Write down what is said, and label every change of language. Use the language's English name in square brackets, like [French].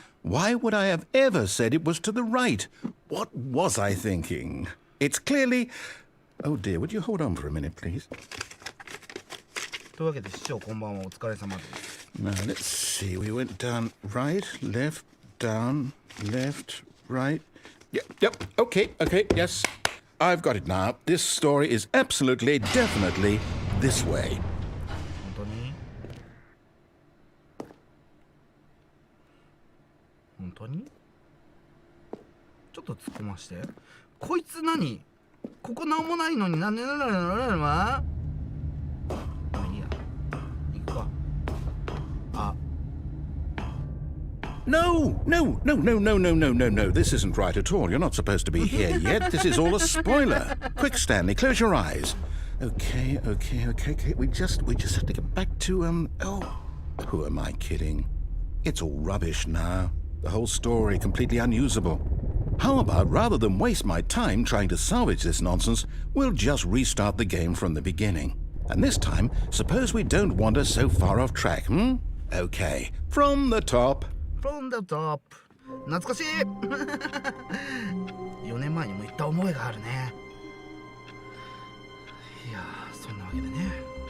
[English] Why would I have ever said it was to the right? What was I thinking? It's clearly... Oh dear, would you hold on for a minute, please? [Japanese] というわけで市長こんばんは、お疲れ様です。 [English] Now let's see. We went down, right, left, down, left, right. Yep. Okay. Yes, I've got it now. This story is absolutely, definitely this way. [Japanese] 本当にちょっと突っ込まして。こいつ何、ここなんもないのになんでまあいいや、行くか。あ、 [English] No. This isn't right at all. You're not supposed to be here yet. This is all a spoiler. Quick, Stanley, close your eyes. Okay. We just have to get back to, oh, who am I kidding? It's all rubbish now. The whole story completely unusable. How about, rather than waste my time trying to salvage this nonsense, we'll just restart the game from the beginning. And this time, suppose we don't wander so far off track, Okay, from the top. From the top. [Japanese] 懐かしい4年前にも言った思いがあるね。いやー、そんなわけでね。